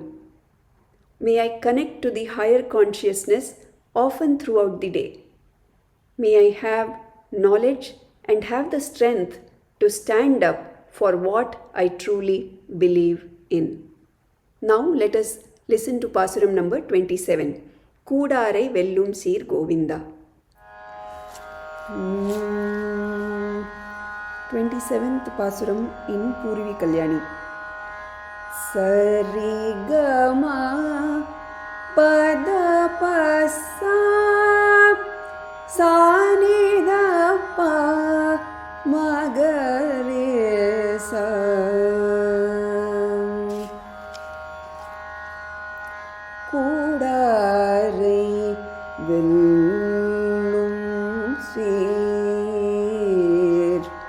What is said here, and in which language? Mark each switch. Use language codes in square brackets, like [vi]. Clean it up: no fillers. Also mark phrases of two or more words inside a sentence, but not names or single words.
[en] May I connect to the higher consciousness often throughout the day. May I have knowledge and have the strength to stand up for what I truly believe in. Now let us listen to Pasuram number 27. [ta] கூடாரை வெல்லும் சீர் கோவிந்தா. [en] 27th Pasuram in Purvi Kalyani. Sarigama pada pasa sanida pa magare sa. [ta] கூடாரை வெல்லும் சீர்.